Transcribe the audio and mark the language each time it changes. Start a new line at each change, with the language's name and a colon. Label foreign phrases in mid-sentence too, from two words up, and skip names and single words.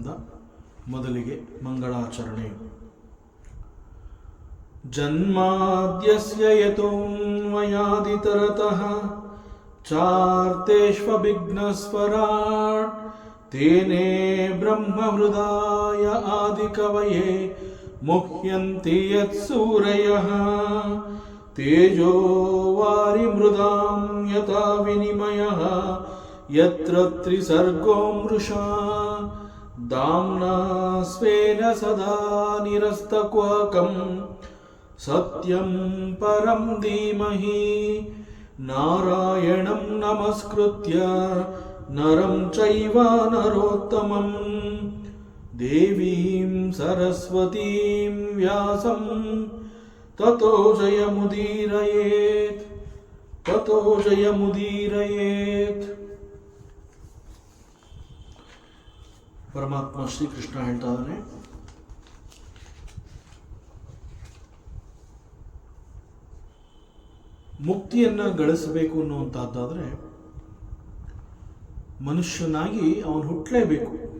Kannada: ಮೊದಲಿಗೆ ಮಂಗಳಾಚರಣೆ.
Sanskrit: ಜನ್ಮಾದ್ಯಸ್ಯ ಯತೋನ್ಮಯಾದಿತರತಃ ಚಾರ್ತೇಷ್ವಭಿಘ್ನಸ್ವರಾಟ್ ತೇನೇ ಬ್ರಹ್ಮಹೃದಾಯ ಆದಿಕವಯೇ ಮುಹ್ಯಂತಿ ಯತ್ಸೂರಯಃ ತೇಜೋ ವಾರಿಮೃದಾಂ ಯಥಾ ವಿನಿಮಯಃ ಯತ್ರ ತ್ರಿಸರ್ಗೋ ಮೃಷಾ ದಾಮ್ನಾ ಸ್ವೇನ ಸದಾ ನಿರಸ್ತಕ್ವಾಕಂ ಸತ್ಯಂ ಪರಂ ಧೀಮಹಿ ನಾರಾಯಣಂ ನಮಸ್ಕೃತ್ಯ ನರಂ ಚೈವ ನರೋತ್ತಮಂ ದೇವೀಂ ಸರಸ್ವತೀಂ ವ್ಯಾಸಂ ತತೋ ಜಯಮುದೀರಯೇತ್ ತತೋ ಜಯಮುದೀರಯೇತ್.
Kannada: ಪರಮಾತ್ಮ ಶ್ರೀಕೃಷ್ಣ ಹೇಳ್ತಾ ಇದ್ದಾನೆ, ಮುಕ್ತಿಯನ್ನು ಗಳಿಸಬೇಕು ಅನ್ನುವಂತಹದ್ದಾದರೆ ಮನುಷ್ಯನಾಗಿ ಅವನು ಹುಟ್ಟಲೇಬೇಕು.